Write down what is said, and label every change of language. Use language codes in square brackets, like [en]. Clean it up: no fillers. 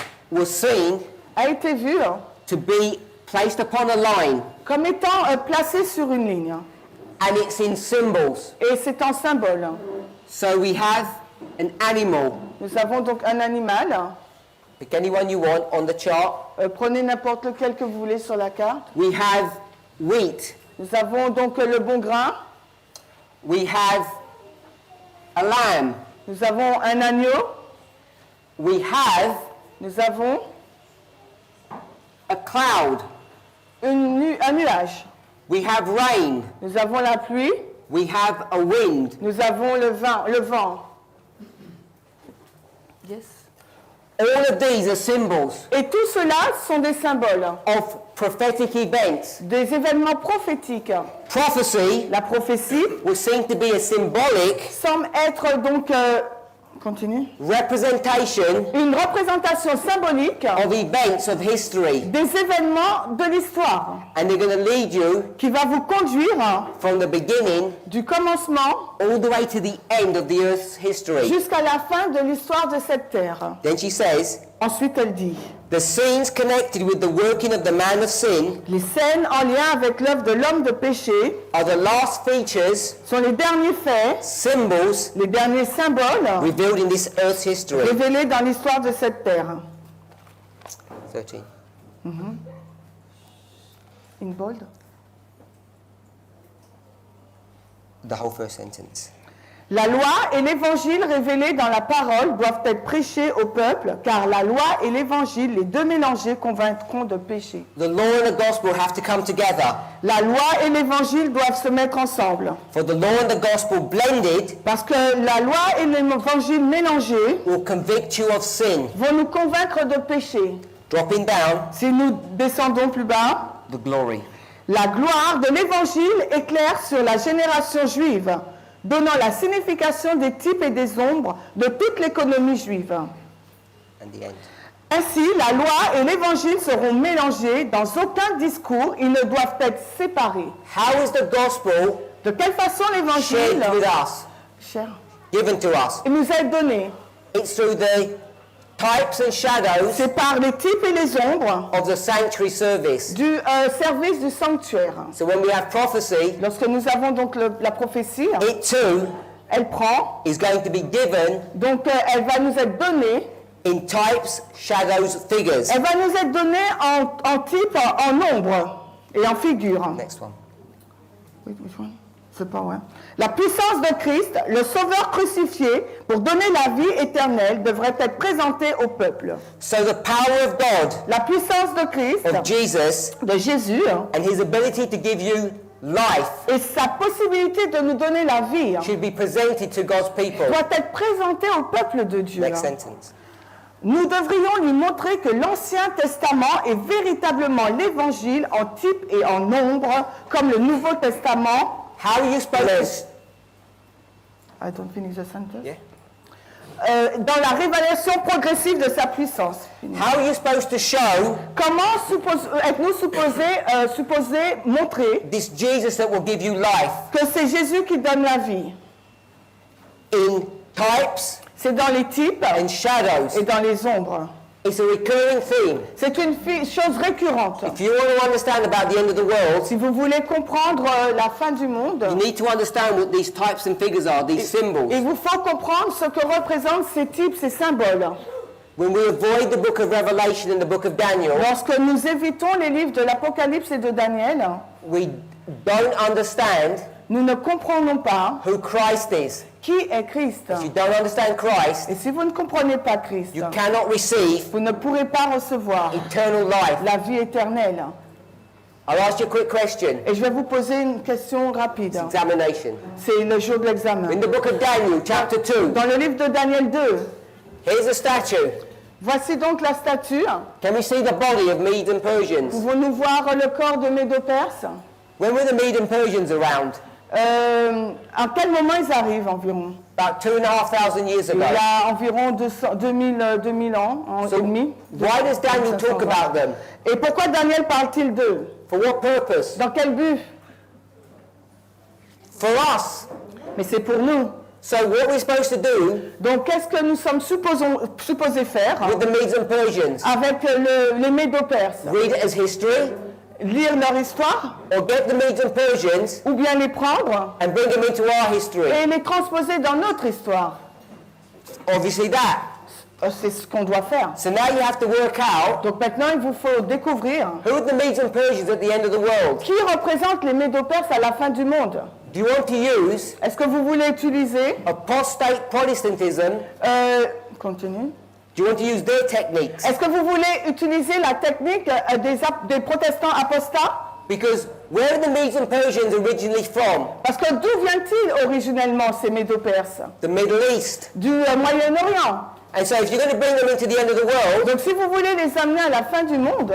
[en] was seen [fr] a été vue [en] to be placed upon a line, [fr] comme étant placée sur une ligne. [en] and it's in symbols. [fr] Et c'est un symbole. [en] So we have an animal. [fr] Nous avons donc un animal. [en] Pick anyone you want on the chart. [fr] Prenez n'importe lequel que vous voulez sur la carte. [en] We have wheat. [fr] Nous avons donc le bon grain. [en] We have a lamb. [fr] Nous avons un agneau. [en] We have [fr] Nous avons [en] a cloud. [fr] un nuage. [en] We have rain. [fr] Nous avons la pluie. [en] We have a wind. [fr] Nous avons le vent. [en] Yes. All of these are symbols [fr] Et tout cela sont des symboles, [en] of prophetic events. [fr] des événements prophétiques. [en] Prophecy [fr] La prophétie [en] was seen to be a symbolic [fr] semble être donc, continue, [en] representation [fr] une représentation symbolique [en] of events of history. [fr] des événements de l'histoire [en] And they're going to lead you [fr] qui va vous conduire [en] from the beginning [fr] du commencement [en] all the way to the end of the earth's history. [fr] jusqu'à la fin de l'histoire de cette terre. [en] Then she says, [fr] Ensuite, elle dit, [en] the scenes connected with the working of the man of sin [fr] les scènes en lien avec l'œuvre de l'homme de péché [en] are the last features, [fr] sont les derniers faits, [en] symbols [fr] les derniers symboles [en] revealed in this earth's history. [fr] révélés dans l'histoire de cette terre. [en] 13. In bold. The whole first sentence. [fr] La loi et l'évangile révélés dans la parole doivent être prêchés au peuple, car la loi et l'évangile, les deux mélangés, convaincront de péché. [en] The law and the gospel have to come together. [fr] La loi et l'évangile doivent se mettre ensemble, [en] For the law and the gospel blended [fr] parce que la loi et l'évangile mélangés [en] will convict you of sin. [fr] vont nous convaincre de péché. [en] Dropping down, [fr] Si nous descendons plus bas, [en] the glory. [fr] la gloire de l'évangile éclaire sur la génération juive, donnant la signification des types et des ombres de toute l'économie juive. [en] And the end. [fr] Ainsi, la loi et l'évangile seront mélangés dans aucun discours, ils ne doivent être séparés. [en] How is the gospel [fr] De quelle façon l'évangile [en] shared with us, [fr] cher, [en] given to us? [fr] il nous est donné? [en] It's through the types and shadows [fr] C'est par les types et les ombres [en] of the sanctuary service. [fr] du service du sanctuaire. [en] So when we have prophecy, [fr] Lorsque nous avons donc la prophétie, [en] it too [fr] elle prend, [en] is going to be given [fr] donc elle va nous être donnée, [en] in types, shadows, figures. [fr] elle va nous être donnée en type, en nombre et en figure. [en] Next one. [fr] Oui, [en] which one? [fr] C'est pas vrai. La puissance de Christ, le Sauveur crucifié, pour donner la vie éternelle, devrait être présentée au peuple. [en] So the power of God, [fr] La puissance de Christ, [en] of Jesus, [fr] de Jésus, [en] and his ability to give you life [fr] et sa possibilité de nous donner la vie [en] should be presented to God's people. [fr] doit être présentée au peuple de Dieu. [en] Next sentence. [fr] Nous devrions lui montrer que l'Ancien Testament est véritablement l'Évangile en type et en nombre, comme le Nouveau Testament. [en] How are you supposed I don't finish the sentence. Yeah. [fr] Dans la révélation progressive de sa puissance. [en] How are you supposed to show [fr] Comment êtes-nous supposés montrer [en] this Jesus that will give you life [fr] que c'est Jésus qui donne la vie? [en] in types [fr] C'est dans les types [en] and shadows? [fr] et dans les ombres. [en] It's a recurring theme. [fr] C'est une chose récurrente. [en] If you want to understand about the end of the world, [fr] Si vous voulez comprendre la fin du monde, [en] you need to understand what these types and figures are, these symbols. [fr] il vous faut comprendre ce que représentent ces types, ces symboles. [en] When we avoid the book of Revelation and the book of Daniel, [fr] Lorsque nous évitons les livres de l'Apocalypse et de Daniel, [en] we don't understand [fr] nous ne comprenons pas [en] who Christ is. [fr] qui est Christ. [en] If you don't understand Christ, [fr] Et si vous ne comprenez pas Christ, [en] you cannot receive [fr] vous ne pourrez pas recevoir [en] eternal life. [fr] la vie éternelle. [en] I'll ask you a quick question. [fr] Et je vais vous poser une question rapide. [en] Examination. [fr] C'est le jour de l'examen. [en] In the book of Daniel, chapter 2, [fr] Dans le livre de Daniel 2, [en] here's a statue. [fr] voici donc la statue. [en] Can we see the body of Medes and Persians? [fr] Pouvons-nous voir le corps de Médo-Perse? [en] When were the Medes and Persians around? [fr] À quel moment ils arrivent environ? [en] About 2,500 years [fr] Il y [en] ago. [fr] a environ 2000 ans [en] So [fr] et demi. [en] why does Daniel talk about them? [fr] Et pourquoi Daniel parle-t-il d'eux? [en] For what purpose? [fr] Dans quel but? [en] For us. [fr] Mais c'est pour nous. [en] So what we're supposed to do [fr] Donc qu'est-ce que nous sommes supposés faire [en] with the Medes and Persians? [fr] avec les Médo-Perses? [en] Read it as history, [fr] Lire leur histoire [en] or get the Medes and Persians [fr] ou bien les prendre [en] and bring them into our history? [fr] et les transposer dans notre histoire? [en] Obviously that. [fr] C'est ce qu'on doit faire. [en] So now you have to work out [fr] Donc maintenant, il vous faut découvrir [en] who are the Medes and Persians at the end of the world. [fr] qui représente les Médo-Perses à la fin du monde. [en] Do you want to use [fr] Est-ce que vous voulez utiliser... [en] apostate Protestantism? [fr] continue. [en] Do you want to use their techniques? [fr] Est-ce que vous voulez utiliser la technique des protestants apostats? [en] Because where are the Medes and Persians originally from? [fr] Parce que d'où vient-il originellement ces Médo-Perses? [en] The Middle East. [fr] Du Moyen-Orient. [en] And so if you're going to bring them into the end of the world, [fr] Donc si vous voulez les amener à la fin du monde,